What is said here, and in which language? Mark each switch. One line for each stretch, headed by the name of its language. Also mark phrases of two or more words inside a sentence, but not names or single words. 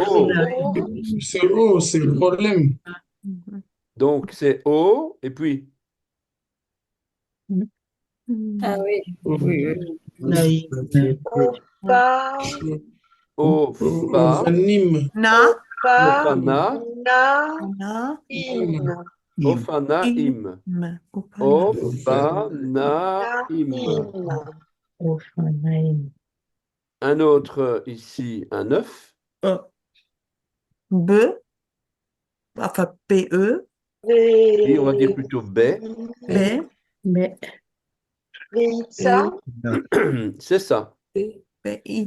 French: C'est haut, c'est le problème. Donc, c'est O, et puis, ah oui, oui, oui. Pas. O, Fa, Na. Pas. Ofana, Na. Na. In. Ofana, Im. Im. Ofana, Im. Un autre ici, un œuf. B. Enfin, P-E. Et on va dire plutôt B. B. Beitza. C'est ça. B-I.